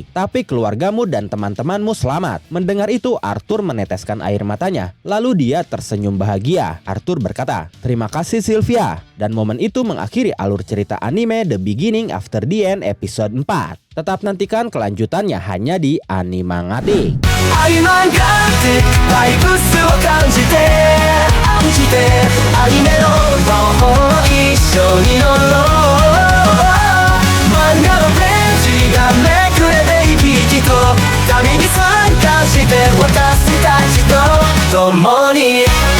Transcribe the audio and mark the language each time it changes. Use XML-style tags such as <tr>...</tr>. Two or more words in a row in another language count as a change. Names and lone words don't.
<id>Tapi keluargamu dan teman-temanmu selamat." Mendengar itu Arthur meneteskan air matanya. Lalu dia tersenyum bahagia. Arthur berkata, "Terima kasih Sylvia." Dan momen itu mengakhiri alur cerita anime The Beginning After the End episode 4. Tetap nantikan kelanjutannya hanya di Animangatik.</id> <ja>愛漫画ってバイブスを感じてアニメの魔法一緒に乗ろう。漫画のページがめくれて生き生きと旅に参加して私たちと共に</ja>